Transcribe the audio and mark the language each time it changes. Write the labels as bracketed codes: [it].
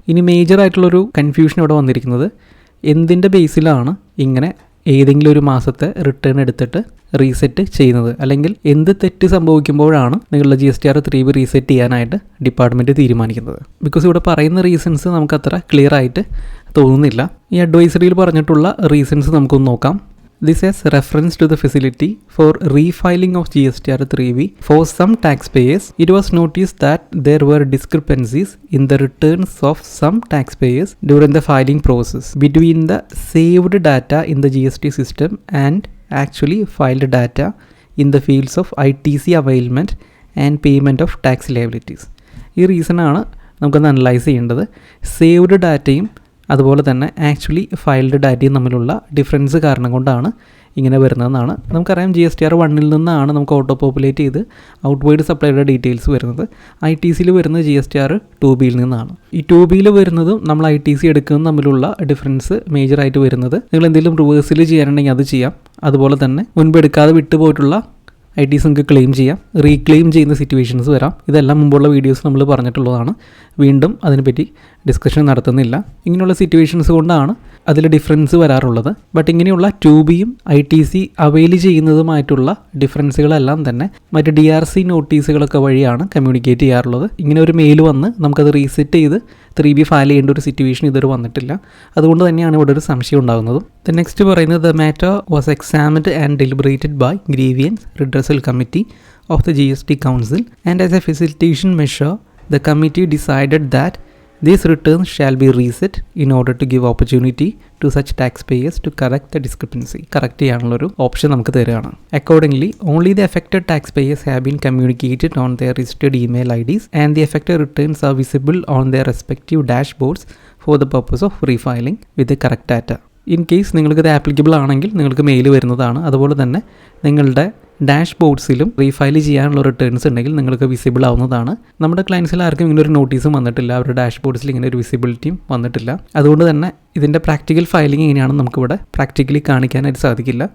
[ml] ഇനി മേജർ ആയിട്ടുള്ളൊരു കൺഫ്യൂഷൻ ഇവിടെ വന്നിരിക്കുന്നത് എന്തിൻ്റെ ബേസിലാണ് ഇങ്ങനെ ഏതെങ്കിലും ഒരു മാസത്തെ റിട്ടേൺ എടുത്തിട്ട് റീസെറ്റ് ചെയ്യുന്നത്, അല്ലെങ്കിൽ എന്ത് തെറ്റ് സംഭവിക്കുമ്പോഴാണ് നിങ്ങളുടെ GSTR 3B റീസെറ്റ് ചെയ്യാനായിട്ട് ഡിപ്പാർട്ട്മെൻറ്റ് തീരുമാനിക്കുന്നത്. ബിക്കോസ് ഇവിടെ പറയുന്ന റീസൺസ് നമുക്കത്ര ക്ലിയർ ആയിട്ട് തോന്നുന്നില്ല. ഈ അഡ്വൈസറിയിൽ പറഞ്ഞിട്ടുള്ള റീസൺസ് നമുക്കൊന്ന് നോക്കാം. [en] This has reference to the facility for refiling of GSTR 3B for some taxpayers. It was noticed that there were discrepancies in the returns of some taxpayers during the filing process between the saved data in the GST system and actually filed data in the fields of ITC availment and payment of tax liabilities. [ml] ഈ റീസണാണ് നമുക്കൊന്ന് analyse ചെയ്യേണ്ടത്. Saved ഡാറ്റയും അതുപോലെ തന്നെ actually filed ഡാറ്റയും തമ്മിലുള്ള difference കാരണം കൊണ്ടാണ് ഇങ്ങനെ വരുന്നതെന്നാണ്. നമുക്കറിയാം GSTR 1 നിന്നാണ് നമുക്ക് ഓട്ടോ പോപ്പുലേറ്റ് ചെയ്ത് ഔട്ട്വേർഡ് സപ്ലൈയുടെ ഡീറ്റെയിൽസ് വരുന്നത്. ITCയിൽ വരുന്നത് GSTR 2B നിന്നാണ്. ഈ 2Bയിൽ വരുന്നതും നമ്മൾ ITC എടുക്കുന്നതും തമ്മിലുള്ള ഡിഫറൻസ് മേജറായിട്ട് വരുന്നത് നിങ്ങൾ എന്തെങ്കിലും റിവേഴ്സിൽ ചെയ്യാനുണ്ടെങ്കിൽ അത് ചെയ്യാം. അതുപോലെ തന്നെ മുൻപ് എടുക്കാതെ വിട്ടുപോയിട്ടുള്ള ITC നമുക്ക് ക്ലെയിം ചെയ്യാം, റീക്ലെയിം ചെയ്യുന്ന സിറ്റുവേഷൻസ് വരാം. ഇതെല്ലാം മുമ്പുള്ള വീഡിയോസ് നമ്മൾ പറഞ്ഞിട്ടുള്ളതാണ്. വീണ്ടും അതിനെപ്പറ്റി ഡിസ്കഷൻ നടത്തുന്നില്ല. ഇങ്ങനെയുള്ള സിറ്റുവേഷൻസ് കൊണ്ടാണ് അതിൽ ഡിഫറൻസ് വരാറുള്ളത്. ബട്ട് ഇങ്ങനെയുള്ള 2Bയും ITC അവൈൽ ചെയ്യുന്നതുമായിട്ടുള്ള ഡിഫറൻസുകളെല്ലാം തന്നെ മറ്റ് DRC നോട്ടീസുകളൊക്കെ വഴിയാണ് കമ്മ്യൂണിക്കേറ്റ് ചെയ്യാറുള്ളത്. ഇങ്ങനെ ഒരു മെയിൽ വന്ന് നമുക്കത് റീസെറ്റ് ചെയ്ത് 3B ഫയൽ ചെയ്യേണ്ട ഒരു സിറ്റുവേഷൻ ഇതുവരെ വന്നിട്ടില്ല. അതുകൊണ്ട് തന്നെയാണ് ഇവിടെ ഒരു സംശയം ഉണ്ടാകുന്നതും. [en] next [ml] പറയുന്നത് [en] The matter was examined and deliberated by grievance redressal committee of the GST council and as a facilitation measure the committee decided that these returns shall be reset in order to give opportunity to such taxpayers to correct the discrepancy. [ml] Correct ചെയ്യാനുള്ളൊരു option നമുക്ക് തരികയാണ്. [en] Accordingly, only the affected taxpayers have been communicated on their registered email IDs and the affected returns are visible on their respective dashboards for the purpose of refiling with the correct data. [ml] In case നിങ്ങൾക്കത് applicable ആണെങ്കിൽ നിങ്ങൾക്ക് mail വരുന്നതാണ്. അതുപോലെ തന്നെ നിങ്ങളുടെ ഡാഷ്ബോർഡ്സിലും റീഫയൽ ചെയ്യാനുള്ള returns ഉണ്ടെങ്കിൽ നിങ്ങൾക്ക് വിസിബിൾ ആവുന്നതാണ്. നമ്മുടെ ക്ലയൻസിൽ ആർക്കും ഇങ്ങനെ ഒരു നോട്ടീസും വന്നിട്ടില്ല, അവരുടെ ഡാഷ്ബോർഡ്സിൽ ഇങ്ങനെ ഒരു വിസിബിലിറ്റിയും വന്നിട്ടില്ല. അതുകൊണ്ട് തന്നെ ഇതിൻ്റെ പ്രാക്ടിക്കൽ ഫയലിംഗ് എങ്ങനെയാണെന്ന് നമുക്കിവിടെ പ്രാക്ടിക്കലി കാണിക്കാനായിട്ട് സാധിക്കില്ല.